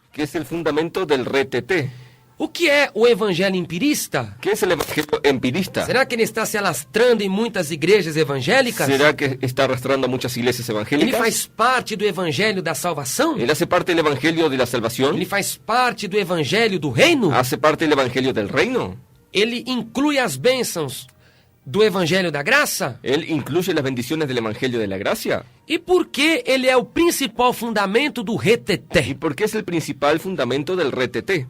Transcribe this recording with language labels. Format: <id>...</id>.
<es>que es el fundamento del reteté.</es> <pt>O que é o evangelho empirista?</pt> <es>¿Qué es el Evangelio empirista?</es> <pt>Será que ele está se alastrando em muitas igrejas evangélicas?</pt> <es>¿Será que está arrastrando a muchas iglesias</es> <pt>Ele</pt> <es>evangélicas?</es> <pt>faz parte do evangelho da salvação?</pt> <es>¿Él hace parte del Evangelio de la salvación?</es> <pt>Ele faz parte do evangelho do reino?</pt> <es>¿Hace parte del Evangelio del reino?</es> <pt>Ele inclui as bênçãos do evangelho da graça?</pt> <es>¿Él incluye las bendiciones del Evangelio de la gracia?</es> <pt>E por que ele é o principal fundamento do</pt> <es>¿Y</es> <pt>reteté?</pt> <es>por qué es el principal fundamento del reteté?</es>